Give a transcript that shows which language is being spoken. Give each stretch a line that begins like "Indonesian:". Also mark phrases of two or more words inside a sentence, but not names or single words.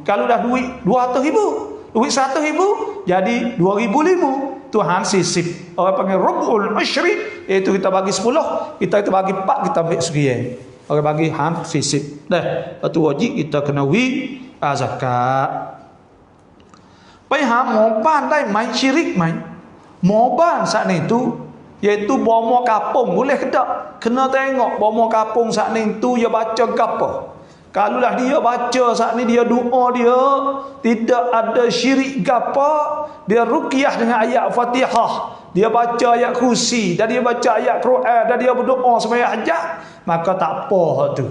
Malay: Kalau dah duit 200,000, duit 100,000 jadi 2,500. Tu han sisip. Orang panggil
Arabic: ربع العشر,
Malay: iaitu kita bagi 10, kita bagi 4, kita ambil sekian. Orang bagi han sisip. Dah, itu wajib kita kena zakat.
Thai: ไปหาหมอบ้านได้ไหมชิริกไหมหมอบ้าน
Malay: saat itu iaitu bomo kampung boleh ke tak? Kena tengok bomo kampung saat itu dia baca apa. Kalaulah dia baca saat ni dia doa dia tidak ada syirik apa, dia ruqyah dengan ayat Fatihah, dia baca ayat kursi, dan dia baca ayat Quran, dan dia berdoa sembahyang hajat, maka tak apa tu.